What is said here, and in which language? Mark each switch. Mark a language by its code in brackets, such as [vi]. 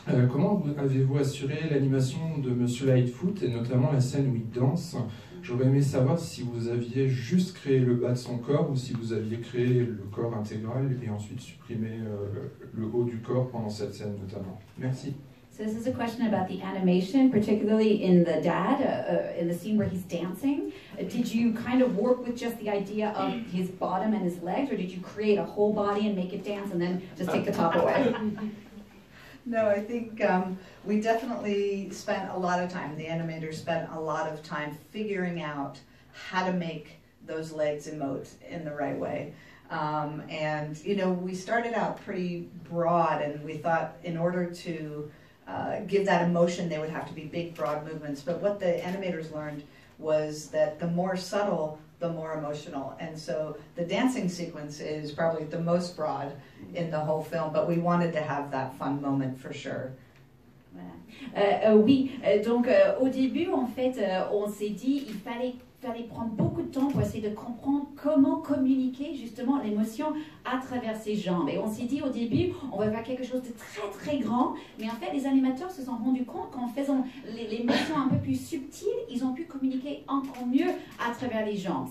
[fr] Comment avez-vous assuré l'animation de Monsieur Lightfoot, et notamment la scène où il danse? J'aurais aimé savoir si vous aviez juste créé le bas de son corps ou si vous aviez créé le corps intégral et ensuite supprimé le haut du corps pendant cette scène notamment. Merci. [en] So this is a question about the animation, particularly in the dad, in the scene where he's dancing. Did you kind of work with just the idea of his bottom and his legs, or did you create a whole body and make it dance and then just take the top away? No, I think we definitely spent a lot of time, the animators spent a lot of time figuring out how to make those legs emote in the right way. And, you know, we started out pretty broad, and we thought in order to give that emotion, they would have to be big, broad movements. But what the animators learned was that the more subtle, the more emotional. And so the dancing sequence is probably the most broad in the whole film, but we wanted to have that fun moment for sure. [fr] Voilà. Oui, donc au début, en fait, on s'est dit il fallait prendre beaucoup de temps pour essayer de comprendre comment communiquer justement l'émotion à travers ses jambes. Et on s'est dit au début, on va faire quelque chose de très très grand, mais en fait les animateurs se sont rendus compte qu'en faisant les motions un peu plus subtiles, ils ont pu communiquer encore mieux à travers les jambes.